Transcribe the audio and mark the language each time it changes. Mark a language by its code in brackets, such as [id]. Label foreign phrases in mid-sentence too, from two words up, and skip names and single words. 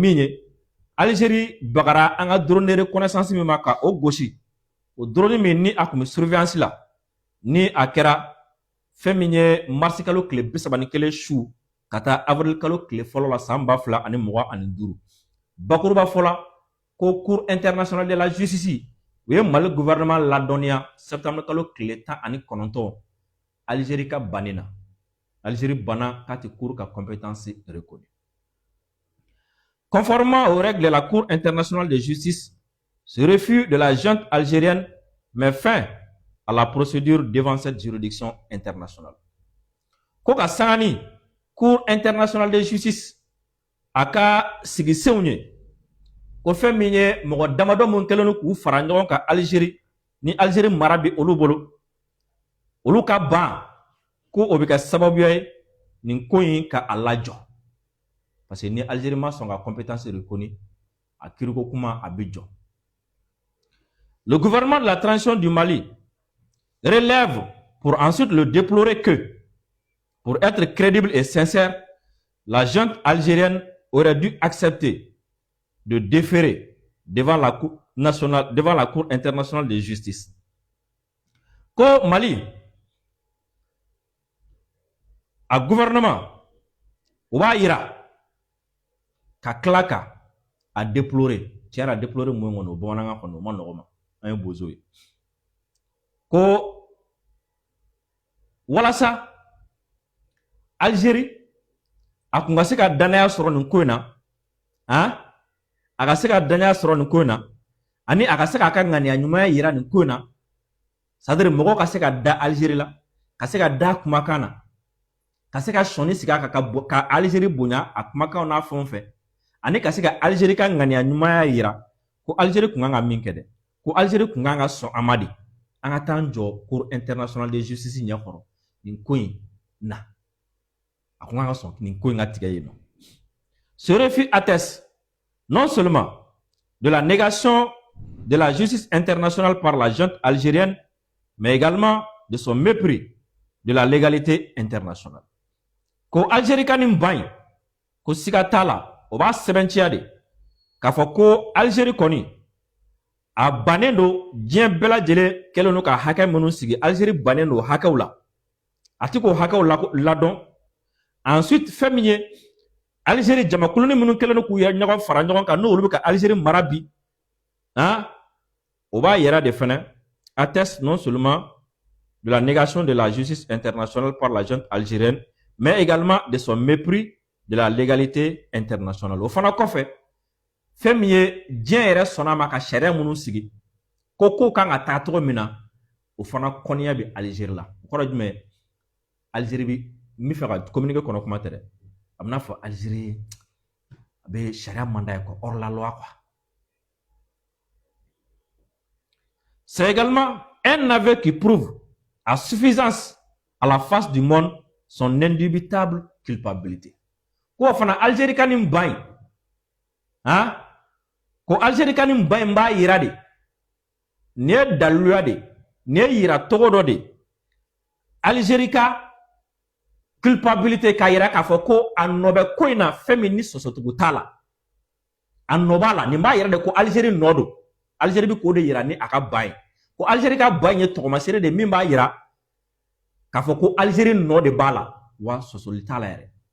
[bm] min ye Algérie bagara an ka [fr] drone de reconnaissance [bm] min ma ka o gosi o drone min ni a kun bɛ surveillance la ni a kɛra fɛn min ye mars kalo tile 31 su ka taa avril kalo tile fɔlɔ la san 2025 bakuruba fɔla ko Cour internationale de la justice u ye Mali gouvernement ladɔnniya septembre kalo tile 19 Algérie ka banni na. Algérie banna k'a tɛ Cour ka [fr] compétence reconnue. Conformément aux règles de la Cour internationale de justice, ce refus de la junte algérienne met fin à la procédure devant cette juridiction internationale. [bm] Ko ka sangani Cour internationale de justice a ka sigisenw ye ko fɛn min ye mɔgɔ damadɔ mun kɛlen k'u fara ɲɔgɔn kan Algérie ni Algérie mara bi olu bolo olu ka ban ko o bɛ kɛ sababuya ye nin ko in ka a lajɔ [fr] parce que [bm] ni Algérie ma sɔn ka [fr] compétence reconnue [bm] a kiriko kuma a bɛ jɔ. [fr] Le gouvernement de la transition du Mali relève pour ensuite le déplorer que pour être crédible et sincère, la junte algérienne aurait dû accepter de déférer devant la Cour nationale, devant la Cour internationale de justice. [bm] Ko Mali a gouvernement o b'a yira ka tila ka a déplorer tiɲɛ yɛrɛ a déplorer mun kɔnɔ o bamanankan kɔnɔ o ma nɔgɔ ma an ye bozo ye ko walasa Algérie a kun ka se ka danaya sɔrɔ nin ko in na a ka se ka danaya sɔrɔ nin ko in na ani a ka se k'a ka ŋaniya ɲumanya yira nin ko in na [fr] c'est-à-dire [bm] mɔgɔw ka se ka da Algérie la ka se ka da kumakan na ka se ka sɔnni sigi a kan ka Algérie bonya a kumakanw n'a fɛnw fɛ ani ka se ka Algérie ka ŋaniya ɲumanya yira ko Algérie kun kan ka min kɛ dɛ ko Algérie kun kan ka sɔn an ma de an ka taa jɔ Cour internationale de justice ɲɛkɔrɔ nin ko in na a kun kan ka sɔn nin ko in ka tigɛ yen nɔ. [fr] Ce refus atteste non seulement de la négation de la justice internationale par la junte algérienne, mais également de son mépris de la légalité internationale. [bm] Ko Algérie ka nin ban ko siga t'a la o b'a sɛbɛntiya de k'a fɔ ko Algérie kɔni a bannen don diɲɛ bɛɛ lajɛlen kɛlen don ka hakɛ minnu sigi Algérie bannen don hakɛw la a tɛ k'o hakɛw ladɔn. Ensuite fɛn min ye Algérie jamakulunin minnu kɛlen don k'u yɛrɛ ɲɔgɔn fara ɲɔgɔn kan n'olu bɛ ka Algérie mara bi o b'a yɛrɛ de fɛnɛ [fr] atteste non seulement de la négation de la justice internationale par la junte algérienne, mais également de son mépris de la légalité internationale. [bm] O fana kɔfɛ fɛn min ye diɲɛ yɛrɛ sɔnna ma ka sariya minnu sigi ko kow kan ka taa cogo min na o fana kɔniya bɛ Algérie la. O kɔrɔ jumɛn Algérie bi n bɛ fɛ ka communiquer kɔnɔ kuma tɛ dɛ a bɛna fɔ Algérie a bɛ sariya manda ye quoi, [fr] hors la loi quoi. C'est également un aveu qui prouve à suffisance à la face du monde son indubitable culpabilité. [bm] Ko fana Algérie ka nin ban ko Algérie ka nin ban b'a yira de ni ye daliluya de ni ye yira togo dɔ de Algérie ka culpabilité k'a yira k'a fɔ ko a nɔ bɛ ko in na fɛn min ni sɔsɔtugu t'a la a nɔ b'a la nin b'a yira de ko Algérie nɔ don Algérie bi k'o de yira ni a ka ban ye ko Algérie ka ban ye tɔgɔmasere de min b'a yira k'a fɔ ko Algérie nɔ de b'a la wa sɔsɔli t'a la yɛrɛ